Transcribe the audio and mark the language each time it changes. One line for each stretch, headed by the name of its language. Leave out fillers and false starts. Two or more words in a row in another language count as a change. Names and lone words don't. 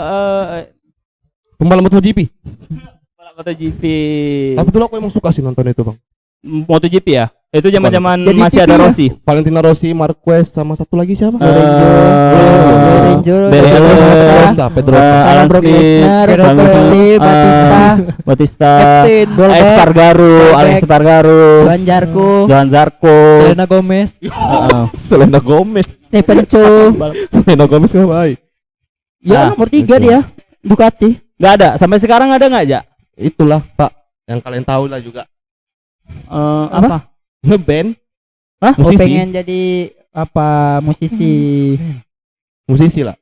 Indonesian: Pembalap MotoGP. balap MotoGP? Tapi dulu aku emang suka sih nonton itu, Bang. MotoGP ya? Itu zaman-zaman Jadi masih TV ada ya? Rossi. Valentino Rossi, Marquez sama satu lagi siapa? Lorenzo, Pedrosa, Pedrosa. Alan Brock Smith, Lesnar, Alan Pirelli, Smith, Batista, Batista, Epstein, Goldberg, Espargaro, Alex Espargaro, Johan Zarco, Johan Zarco, Selena Gomez. Selena Gomez. Stephen Chow. Selena Gomez nggak baik. Ya Ah, nomor 3 betul. dia. Ducati. nggak ada. Sampai sekarang ada nggak, Ja? Itulah Pak, yang kalian tahu lah juga. Apa? Ngeband, Hah? Oh, musisi, pengen jadi apa musisi. musisi lah.